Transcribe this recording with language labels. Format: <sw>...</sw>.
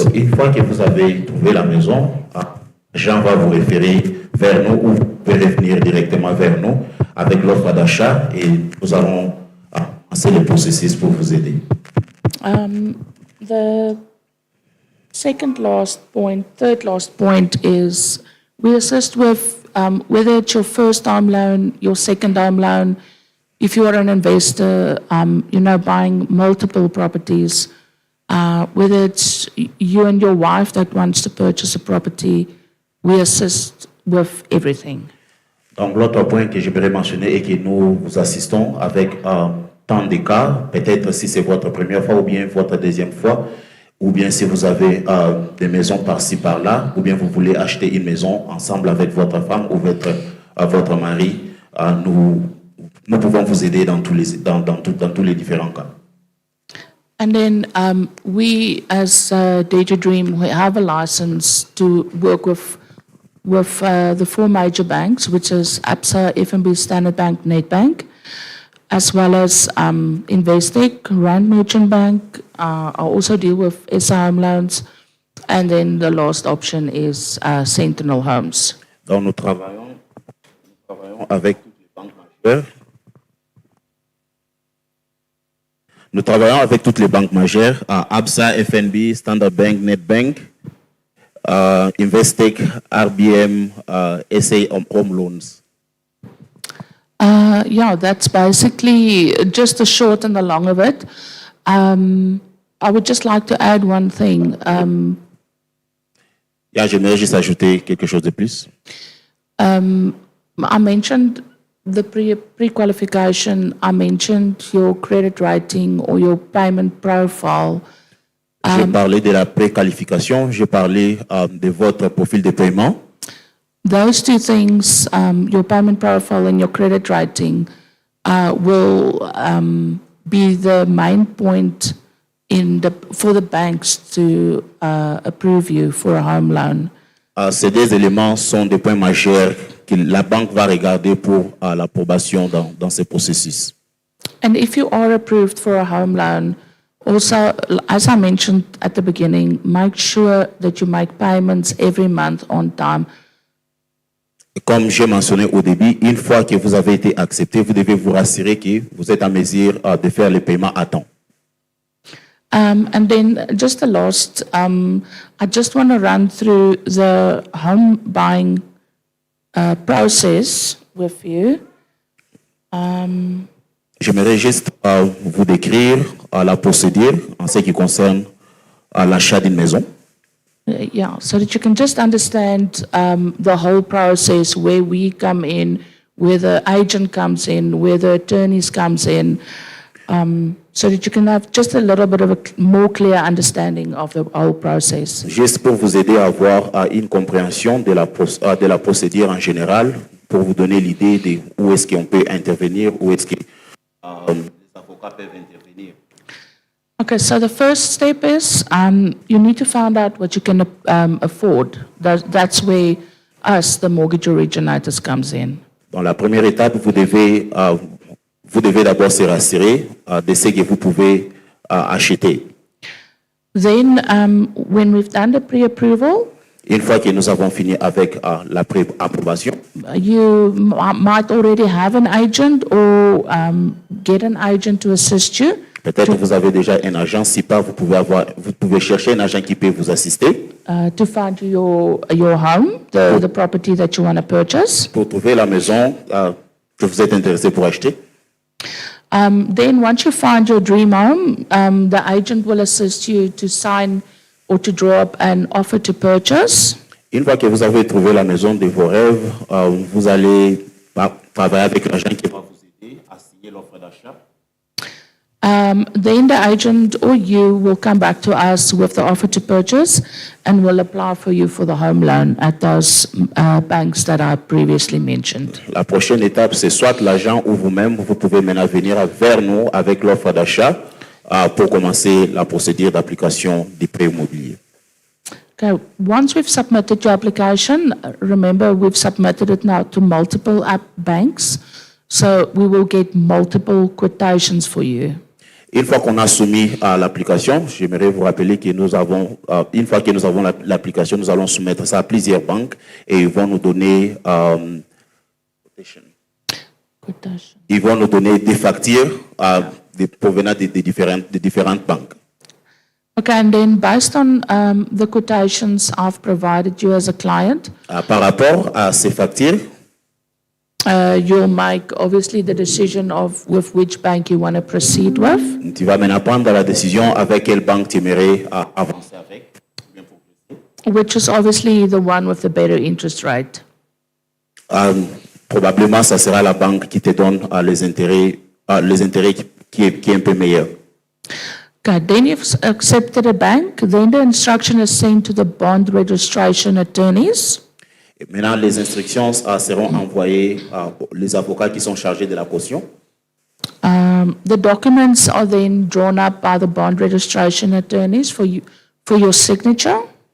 <fr>Donc, une fois que vous avez trouvé la maison, Jean va vous référer vers nous ou vous pouvez revenir directement vers nous avec l'offre d'achat et nous allons lancer le processus pour vous aider.</fr> <en>The third last point is we assist with whether it's your first home loan, your second home loan, if you are an investor, buying multiple properties, whether it's you and your wife that wants to purchase a property, we assist with everything.</en> <fr>Donc, l'autre point que j'aimerais mentionner est que nous vous assistons avec tant de cas, peut-être si c'est votre première fois ou bien votre deuxième fois, ou bien si vous avez des maisons par-ci par-là, ou bien vous voulez acheter une maison ensemble avec votre femme ou votre mari, nous pouvons vous aider dans tous les différents cas.</fr> <en>And then we, as Data Dream, we have a license to work with the four major banks, which is ABSA, FNB, Standard Bank, Nedbank, as well as Investec, Rand Merchant Bank. I also deal with SA Home Loans. And then the last option is Sentinel Homes.</en> <fr>Donc nous travaillons avec toutes les banques majeures. Nous travaillons avec toutes les banques majeures, ABSA, FNB, Standard Bank, Nedbank, Investec, RBM, SA Home Loans.</fr> <en>Yeah, that's basically just the short and the long of it. I would just like to add one thing.</en> <fr>Yeah, j'aimerais juste ajouter quelque chose de plus.</fr> <en>I mentioned the pre-qualification. I mentioned your credit rating or your payment profile.</en> <fr>J'ai parlé de la préqualification, j'ai parlé de votre profil de paiement.</fr> <en>Those two things, your payment profile and your credit rating, will be the main point for the banks to approve you for a home loan.</en> <fr>Ces deux éléments sont des points majeurs que la banque va regarder pour l'approbation dans ce processus.</fr> <en>And if you are approved for a home loan, also, as I mentioned at the beginning, make sure that you make payments every month on time.</en> <fr>Comme j'ai mentionné au début, une fois que vous avez été accepté, vous devez vous rassurer que vous êtes en mesure de faire les paiements à temps.</fr> <en>And then just the last, I just want to run through the home buying process with you.</en> <fr>J'aimerais juste vous décrire la procédure en ce qui concerne l'achat d'une maison.</fr> <en>Yeah, so that you can just understand the whole process, where we come in, where the agent comes in, where the attorneys comes in, so that you can have just a little bit of a more clear understanding of the whole process.</en> <fr>Juste pour vous aider à avoir une compréhension de la procédure en général, pour vous donner l'idée de où est-ce qu'on peut intervenir, où est-ce que les avocats peuvent intervenir.</fr> <en>Okay, so the first step is you need to find out what you can afford. That's where us, the mortgage originators, comes in.</en> <fr>Dans la première étape, vous devez d'abord se rassurer de ce que vous pouvez acheter.</fr> <en>Then, when we've done the pre-approval,</en> <fr>Une fois que nous avons fini avec la pré-approbation,</fr> <en>you might already have an agent or get an agent to assist you.</en> <fr>peut-être que vous avez déjà un agent. Si pas, vous pouvez chercher un agent qui peut vous assister</fr> <en>To find your home, the property that you want to purchase.</en> <fr>pour trouver la maison que vous êtes intéressé pour acheter.</fr> <en>Then once you find your dream home, the agent will assist you to sign or to draw up an offer to purchase.</en> <fr>Une fois que vous avez trouvé la maison de vos rêves, vous allez travailler avec l'agent qui va vous aider à signer l'offre d'achat.</fr> <en>Then the agent or you will come back to us with the offer to purchase and will apply for you for the home loan at those banks that I previously mentioned.</en> <fr>La prochaine étape, c'est soit l'agent ou vous-même, vous pouvez maintenant venir vers nous avec l'offre d'achat pour commencer la procédure d'application des prêts immobiliers.</fr> <en>Okay, once we've submitted your application, remember we've submitted it now to multiple banks, so we will get multiple quotations for you.</en> <fr>Une fois qu'on a soumis à l'application, j'aimerais vous rappeler que nous avons, une fois que nous avons l'application, nous allons soumettre ça à plusieurs banques et ils vont nous donner,</fr> <en>Quotation.</en> <fr>ils vont nous donner des factures provenant de différentes banques.</fr> <en>Okay, and then based on the quotations I've provided you as a client,</en> <fr>Par rapport à ces factures,</fr> <en>you'll make obviously the decision of with which bank you want to proceed with.</en> <fr>tu vas maintenant prendre la décision avec quelle banque tu aimerais avancer avec.</fr> <en>Which is obviously the one with the better interest rate.</en> <fr>Probablement, ça sera la banque qui te donne les intérêts qui est un peu meilleur.</fr> <en>Okay, then you've accepted a bank, then the instruction is sent to the bond registration attorneys.</en> <fr>Et maintenant, les instructions seront envoyées les avocats qui sont chargés de la caution.</fr> <en>The documents are then drawn up by the bond registration attorneys for your signature.</en>